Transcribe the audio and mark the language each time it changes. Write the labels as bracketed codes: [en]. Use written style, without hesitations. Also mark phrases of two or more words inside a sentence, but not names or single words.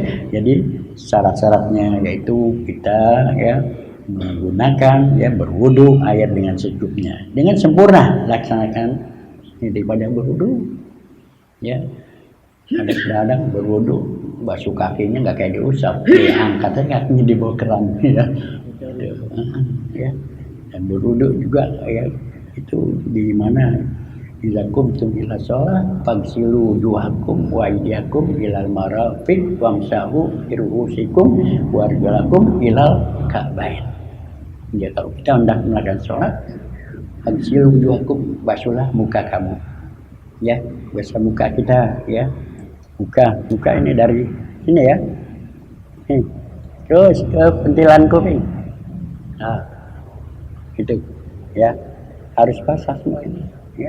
[id] Jadi syarat-syaratnya yaitu kita ya menggunakan ya berwudu air dengan secukupnya, dengan sempurna, laksanakan ini daripada berwudu ya. Kadang-kadang berwudu basuh kakinya nggak kayak diusap, angkat aja kakinya di bawah keran ya. Ya. Dan berwudu juga ya, itu di mana [ar] إذا قمتم إلى الصلاة فاغسلوا وجوهكم وأيديكم إلى المرافق وامسحوا برءوسكم وأرجلكم إلى الكعبين. [id] Ya, kalau kita hendak melakukan sholat, [ar] فاغسلوا وجوهكم, [id] basuhlah muka kamu ya, basuh muka kita ya, muka ini dari sini ya, terus ke pentilan kuping, nah itu ya, harus basah semua ini ya.